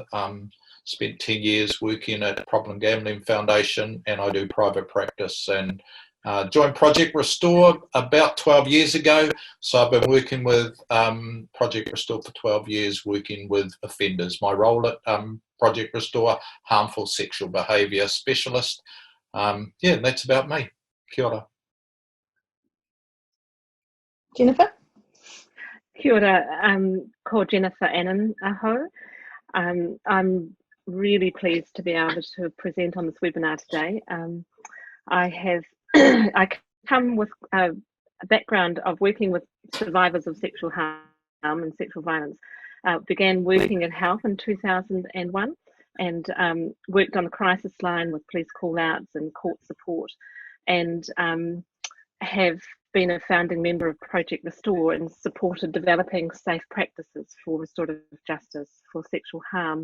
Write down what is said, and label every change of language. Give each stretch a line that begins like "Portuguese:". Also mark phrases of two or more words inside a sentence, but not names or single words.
English: Spent 10 years working at Problem Gambling Foundation, and I do private practice, and joined Project Restore about 12 years ago. So I've been working with Project Restore for 12 years, working with offenders. My role at Project Restore, harmful sexual behaviour specialist. Yeah, that's about me.
Māori: Kia ora.
English: Jennifer?
Māori: Kia ora, ko Jennifer Annan aho.
English: I'm really pleased to be able to present on this webinar today. I come with a background of working with survivors of sexual harm and sexual violence. Began working in health in 2001 and worked on the crisis line with police call-outs and court support, and have been a founding member of Project Restore and supported developing safe practices for restorative justice for sexual harm.